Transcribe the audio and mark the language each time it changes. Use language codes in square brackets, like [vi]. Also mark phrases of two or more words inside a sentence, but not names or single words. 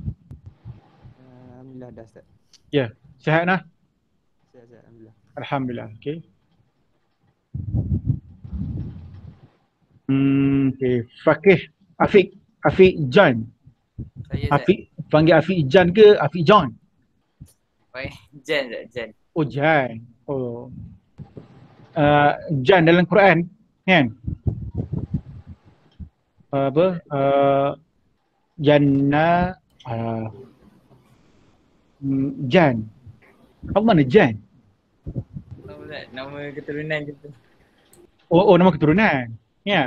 [ms] Alhamdulillah dah Ustaz. Ya, sihat nah? Sihat, alhamdulillah. Alhamdulillah, okey. Okay. Fakih Afiq Jan. Saya Afiq panggil Afiq Jan ke Afiq John? Jan. Oh, Jan. Oh. Jan dalam Quran kan? Janna Jan. Apa mana Jan? Nama keturunan je tu. Oh, nama keturunan. Ya.